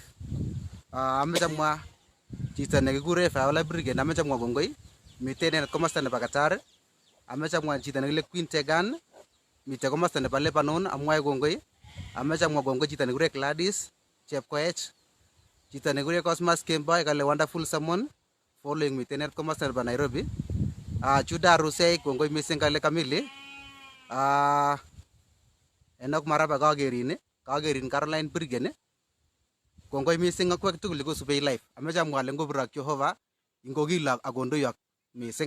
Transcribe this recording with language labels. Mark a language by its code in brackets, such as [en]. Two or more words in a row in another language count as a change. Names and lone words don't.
[kln] Ameche amwa chito nekikure Viola Brigen, ameche amwa kongoi. Mitei inendet komosta nebo Qatar. Ameche amwa chito nekile Queen Tegan, mitei komosta nebo Lebanon, amwae kongoi. Ameche amwa kongoi chito nekikure Gladys Chepkoech, chito nekikure Cosmas Kemboi kale [en] wonderful sermon. [kln] Following mitei inendet komosta nebo Nairobi. Juda Rusei kongoi mising kale Kamili. Enoch Maraba kakerin Caroline Brigen. Kongoi mising akwek tugul kosubei live. Ameche amwa ale ngoberurok Jehova ingokilok akondoiwok mising.